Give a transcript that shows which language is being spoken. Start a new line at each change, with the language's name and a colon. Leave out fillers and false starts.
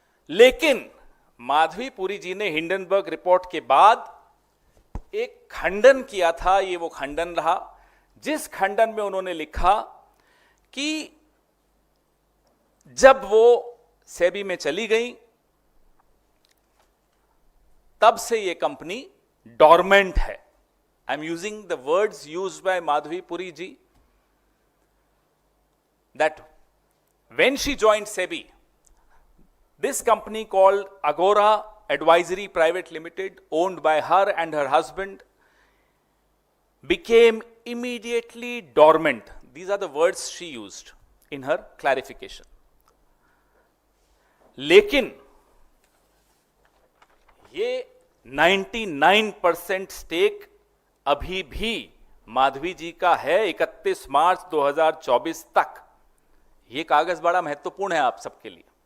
Hindi: लेकिन माधवी पुरी जी ने Hindenburg report के बाद एक खंडन किया था। ये वो खंडन रहा जिस खंडन में उन्होंने लिखा कि जब वो सेबी में चली गई, तब से ये कंपनी डॉर्मेंट है।
English: I am using the words used by Madhavi Puri ji, that when she joined SEBI, this company called Agora Advisory Private Limited, owned by her and her husband, became immediately dormant. These are the words she used in her clarification.
Hindi: लेकिन ये 99% stake अभी भी माधवी जी का है 31 मार्च 2024 तक। ये कागज बड़ा महत्वपूर्ण है आप सबके लिए।